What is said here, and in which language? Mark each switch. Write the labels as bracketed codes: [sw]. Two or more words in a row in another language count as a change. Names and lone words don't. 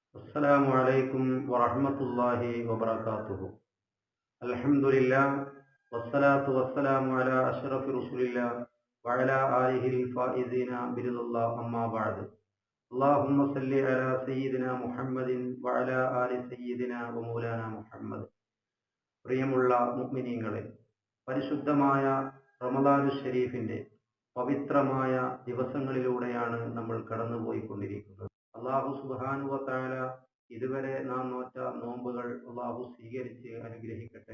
[ar] السلام عليكم ورحمة الله وبركاته. الحمد لله والصلاة والسلام على أشرف رسول الله وعلى آله الفائزين برضا الله أما بعد. اللهم صل على سيدنا محمد وعلى آل سيدنا ومولانا മുഹമ്മദ്. [ml] പ്രിയമുള്ള മുഅ്മിനീങ്ങളെ, പരിശുദ്ധമായ റമദാനുൽ ഷരീഫിന്റെ പവിത്രമായ ദിവസങ്ങളിലൂടെയാണ് നമ്മൾ കടന്നുപോയിക്കൊണ്ടിരിക്കുന്നത്. [ar] الله سبحانه وتعالى [ml] ഇതുവരെ നാം നോറ്റ നോമ്പുകൾ അല്ലാഹു സ്വീകരിച്ച് അനുഗ്രഹിക്കട്ടെ.